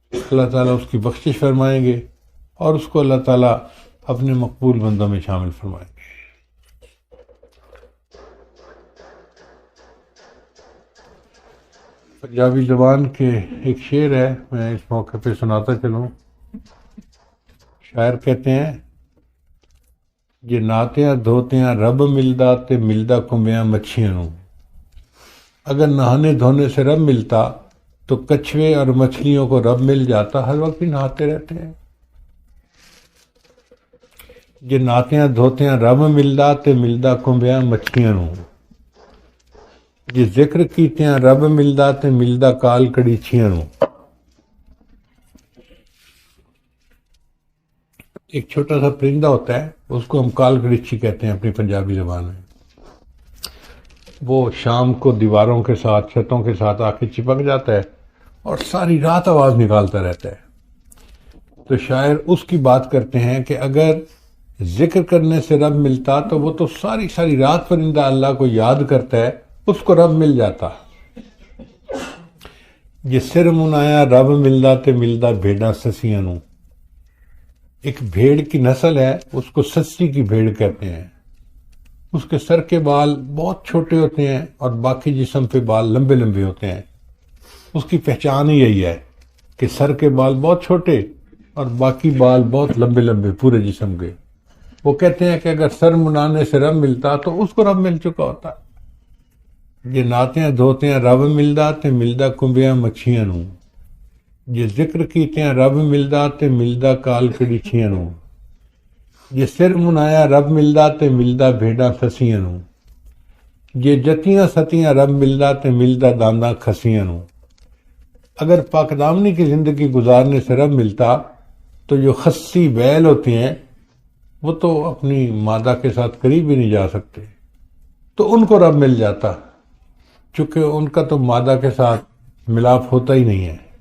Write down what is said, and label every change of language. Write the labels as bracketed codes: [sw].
[ur] اللہ تعالیٰ اس کی بخشش فرمائیں گے اور اس کو اللہ تعالیٰ اپنے مقبول بندوں میں شامل فرمائیں گے. پنجابی زبان کے ایک شعر ہے، میں اس موقع پہ سناتا چلوں. شاعر کہتے ہیں، [pa] یہ نہاتیاں دھوتیاں رب ملدا تے ملدا کنبیاں مچھیاں نوں. [ur] اگر نہانے دھونے سے رب ملتا تو کچھوے اور مچھلیوں کو رب مل جاتا، ہر وقت بھی نہاتے رہتے ہیں. [pa] یہ نہاتیاں دھوتیاں رب ملدا تے ملدا کنبیاں مچھیاں نوں. یہ ذکر کیتیاں رب ملدا تے ملدا کال کڑیچیاں نوں. [ur] ایک چھوٹا سا پرندہ ہوتا ہے، اس کو ہم کال کڑیچی کہتے ہیں اپنی پنجابی زبان میں. وہ شام کو دیواروں کے ساتھ چھتوں کے ساتھ آ کے چپک جاتا ہے اور ساری رات آواز نکالتا رہتا ہے. تو شاعر اس کی بات کرتے ہیں کہ اگر ذکر کرنے سے رب ملتا تو وہ تو ساری ساری رات پرندہ اللہ کو یاد کرتا ہے، اس کو رب مل جاتا. [pa] یہ سر منایا رب ملدا تے ملدا بھیڑاں سسیاں نوں. [ur] ایک بھیڑ کی نسل ہے، اس کو سسی کی بھیڑ کہتے ہیں. اس کے سر کے بال بہت چھوٹے ہوتے ہیں اور باقی جسم پہ بال لمبے لمبے ہوتے ہیں. اس کی پہچان ہی یہی ہے کہ سر کے بال بہت چھوٹے اور باقی بال بہت لمبے لمبے پورے جسم کے. وہ کہتے ہیں کہ اگر سر منانے سے رب ملتا تو اس کو رب مل چکا ہوتا. [pa] یہ ناتیاں دھوتیاں رب ملدا تے ملدا کنبیاں مچھیاں نوں. یہ ذکر کیتیاں رب ملدا تے ملدا کال کڑیچیاں نوں. یہ سر منایا رب ملدا تے ملدا بھیڑاں سسیاں نوں. یہ جتیاں ستیاں رب ملدا تے ملدا دانداں کھسیاں نوں. [ur] اگر پاک دامنی کی زندگی گزارنے سے رب ملتا تو جو خسی بیل ہوتے ہیں وہ تو اپنی مادہ کے ساتھ قریب بھی نہیں جا سکتے، تو ان کو رب مل جاتا، چونکہ ان کا تو مادہ کے ساتھ ملاپ ہوتا ہی نہیں ہے.